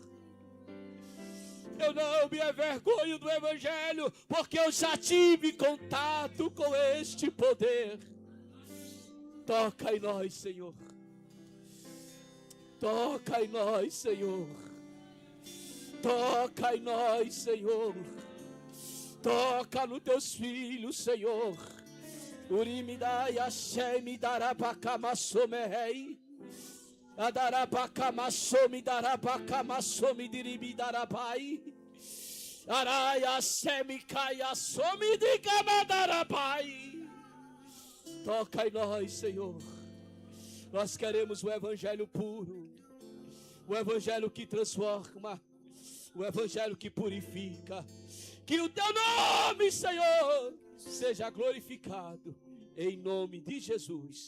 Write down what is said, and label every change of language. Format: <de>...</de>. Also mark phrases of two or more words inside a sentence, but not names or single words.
<pt>Eu não me envergonho do Evangelho porque eu já tive contato com este poder. Toca em nós, Senhor. Toca em nós, Senhor. Toca em nós, Senhor. Toca nos teus filhos, Senhor. Urimidai Hashem darabakamasomei. Adarabakamasomi darabakamasomi diribidarabai. Arai Hashem kaiasomi digamadarabai. Toca em nós, Senhor. Nós queremos o Evangelho puro, o Evangelho que transforma, o Evangelho que purifica. Que o teu nome, Senhor, seja glorificado, em nome de Jesus.</pt>